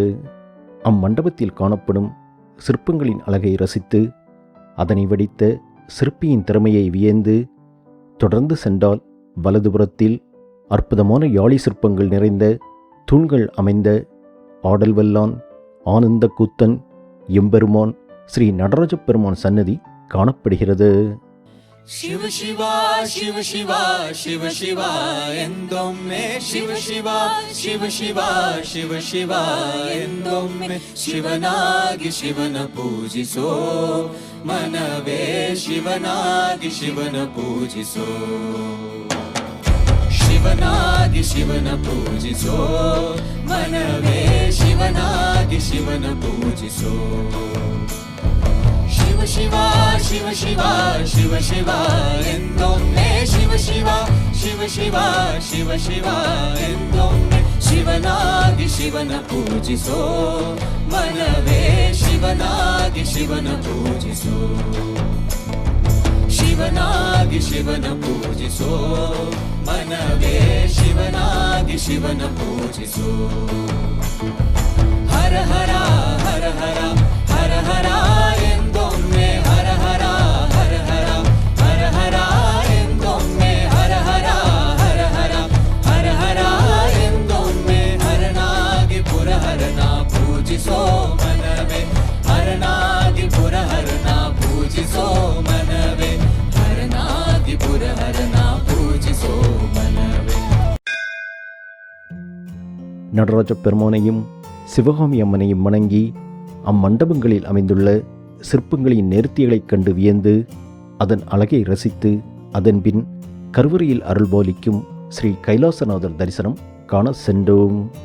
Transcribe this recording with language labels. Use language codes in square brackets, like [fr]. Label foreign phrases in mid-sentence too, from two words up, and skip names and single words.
[ta] அம்மண்டபத்தில் காணப்படும் சிற்பங்களின் அழகை ரசித்து அதனை வடித்த சிற்பியின் திறமையை வியந்து தொடர்ந்து சென்றால் வலதுபுறத்தில் அற்புதமான யாழி சிற்பங்கள் நிறைந்த தூண்கள் அமைந்த ஆடல்வல்லான் ஆனந்த கூத்தன் எம்பெருமான் ஸ்ரீ நடராஜ பெருமான் சன்னதி காணப்படுகிறது. [kn] शिव शिवा शिव शिवा शिव शिवा ಎಂದೊಮ್ಮೆ ಶಿವ ಶಿವ ಶಿವ ಶಿವ ಶಿವ ಶಿವ ಎಂದೊಮ್ಮೆ ಶಿವನಾಗಿ ಶಿವನ ಪೂಜಿಸೋ ಮನವೇ ಶಿವನಾಗಿ ಶಿವನ ಪೂಜಿಸೋ ಶಿವನಾಗಿ ಶಿವನ ಪೂಜಿಸೋ ಮನವೇ ಶಿವನಾಗಿ ಶಿವನ ಪೂಜಿಸೋ ಶಿವ ಶಿವ ಶಿವ ಶಿವ ಶಿವ ಶಿವ ಎಂದೊಮ್ಮೆ ಶಿವ ಶಿವ ಶಿವ ಶಿವ ಶಿವ ಶಿವ ಎಂದೊಮ್ಮೆ ಶಿವನಾಗಿ ಶಿವನ ಪೂಜಿಸೋ ಮನವೇ ಶಿವನಾಗಿ ಶಿವನ ಪೂಜಿಸೋ ಶಿವನಾಗಿ ಶಿವನ ಪೂಜಿಸೋ ಮನವೇ ಶಿವನಾಗಿ ಶಿವನ ಪೂಜಿಸೋ ಹರ ಹರ ಹರ ಹರ ಹರ ಹರ ಎಂದೊಮ್ಮೆ ಹರ ಹರ ಹರ ಹರ ಹರ ಹರ ಎಂದೊಮ್ಮೆ ಹರ ಹರ ಹರ ಹರ ಹರ ಹರ ಎಂದೊಮ್ಮೆ ಹರನಾಗಿ ಪುರಹರನ ಪೂಜಿಸೋ ಮನವೇ ಹರನಾಗಿ ಪುರಹರನ ಪೂಜಿಸೋ ಮನವೇ ಹರನಾಗಿ ಪುರಹರನ ಪೂಜಿಸೋ மனவே. [ta] நடராஜ பெருமானையும் சிவகாமி அம்மனையும் வணங்கி அம்மண்டபங்களில் அமைந்துள்ள சிற்பங்களின் நேர்த்திகளைக் கண்டு வியந்து அதன் அழகை ரசித்து அதன்பின் கருவறையில் அருள்பாலிக்கும் ஸ்ரீ கைலாசநாதர் தரிசனம் காண சென்றோம்.